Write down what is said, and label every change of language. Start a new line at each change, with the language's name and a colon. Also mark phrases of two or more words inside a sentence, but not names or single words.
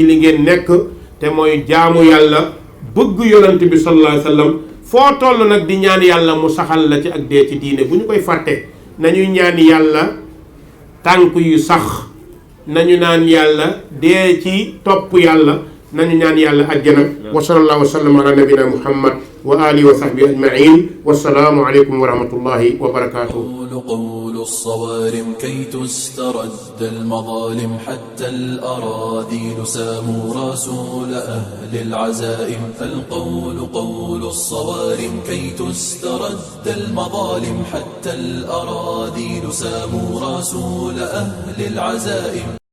Wolof: li ngeen nekk te mooy jaamu yàlla bëgg yonent bi
Arabic: صلى الله عليه وسلم
Wolof: foo toll nag di ñaan yàlla mu saxal la ci ak dee ci diine bu ñu koy fàtte nañuy ñaan yàlla tànk yu sax nañu naan yàlla dee ci topp yàlla nañu ñaan yàlla àjjana
Arabic: وصلى الله وسلم على نبينا محمد وآله وصحبه أجمعين والسلام عليكم ورحمة الله وبركاته قول الصوارم كي تسترد المظالم حتى الأراذيل ساموا رسول أهل العزائم فالقول قول الصوارم كي تسترد المظالم حتى الأراذيل ساموا رسول أهل العزائم